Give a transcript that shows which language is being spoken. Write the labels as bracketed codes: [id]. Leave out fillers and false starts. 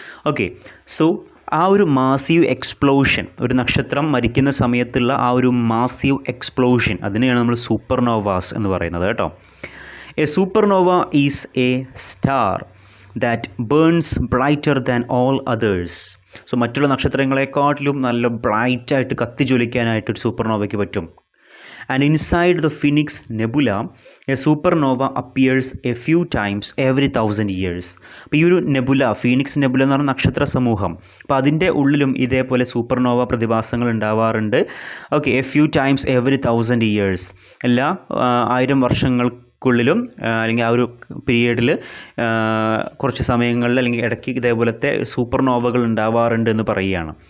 [ml] Okay, so ആ ഒരു massive explosion, ഒരു നക്ഷത്രം മരിക്കുന്ന സമയത്തുള്ള ആ ഒരു മാസീവ് എക്സ്പ്ലോഷൻ, അതിനെയാണ് നമ്മൾ സൂപ്പർനോവാസ് എന്ന് പറയുന്നത് കേട്ടോ. [en] A supernova is a star that burns brighter than all others. [ml] So മറ്റുള്ള നക്ഷത്രങ്ങളെക്കാട്ടിലും നല്ല ബ്രൈറ്റായിട്ട് കത്തിജ്വലിക്കാനായിട്ട് ഒരു സൂപ്പർനോവയ്ക്ക് പറ്റും. [en] And inside the Phoenix Nebula, a supernova appears a few times every 1000 years. [ml] അപ്പോൾ ഈ ഒരു നെബുല, ഫീനിക്സ് നെബുല എന്ന് പറഞ്ഞ നക്ഷത്ര സമൂഹം, അപ്പോൾ അതിൻ്റെ ഉള്ളിലും ഇതേപോലെ സൂപ്പർനോവ പ്രതിഭാസങ്ങൾ ഉണ്ടാവാറുണ്ട്. Okay, [en] a few times every 1000 years, [ml] എല്ലാ 1000 വർഷങ്ങൾക്കുള്ളിലും അല്ലെങ്കിൽ ആ ഒരു പീരീഡിൽ കുറച്ച് സമയങ്ങളിൽ അല്ലെങ്കിൽ ഇടയ്ക്ക് ഇതേപോലത്തെ സൂപ്പർനോവകൾ ഉണ്ടാവാറുണ്ട് എന്ന് പറയുകയാണ്.